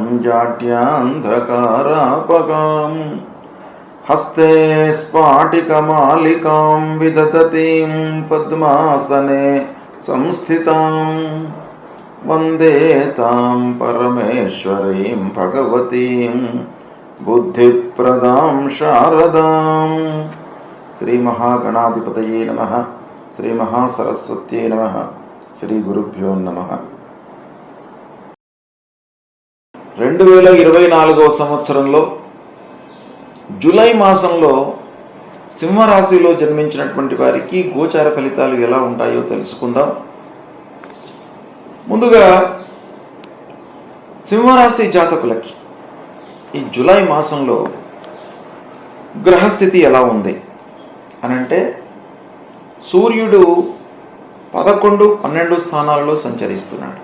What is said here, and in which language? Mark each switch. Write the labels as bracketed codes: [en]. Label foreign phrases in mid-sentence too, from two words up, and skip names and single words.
[sa] जाड्यान्धकारापगां हस्ते स्फाटिकमालिकां विदधतीं पद्मासने संस्थितां वन्दे तां परमेश्वरीं भगवतीं बुद्धिप्रदां शारदां। श्री महागणाधिपतये नमः। श्री महासरस्वत्यै नमः। श्री गुरुभ्यो नमः। [te] 2024వ సంవత్సరంలో జూలై మాసంలో సింహరాశిలో జన్మించినటువంటి వారికి గోచార ఫలితాలు ఎలా ఉంటాయో తెలుసుకుందాం. ముందుగా సింహరాశి జాతకులకి ఈ జూలై మాసంలో గ్రహస్థితి ఎలా ఉంది అనంటే, సూర్యుడు 11, 12 స్థానాలలో సంచరిస్తున్నాడు.